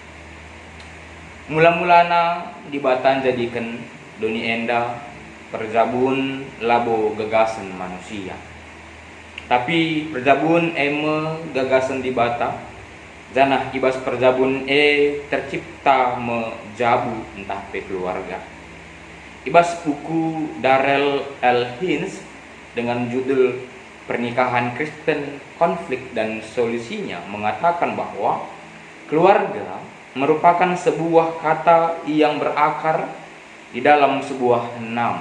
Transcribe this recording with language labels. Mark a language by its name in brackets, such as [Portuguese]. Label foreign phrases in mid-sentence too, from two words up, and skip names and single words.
[Batak Karo] Mula-mulana dibatan jadikan doni enda perjabun labo gagasan manusia. Tapi perjabun eme gagasan dibata janah ibas perjabun tercipta mejabu entah pe keluarga. Ibas buku Darrell L. [Indonesian] Hinz dengan judul Pernikahan Kristen, Konflik dan Solusinya mengatakan bahwa keluarga merupakan sebuah kata yang berakar di dalam sebuah nama.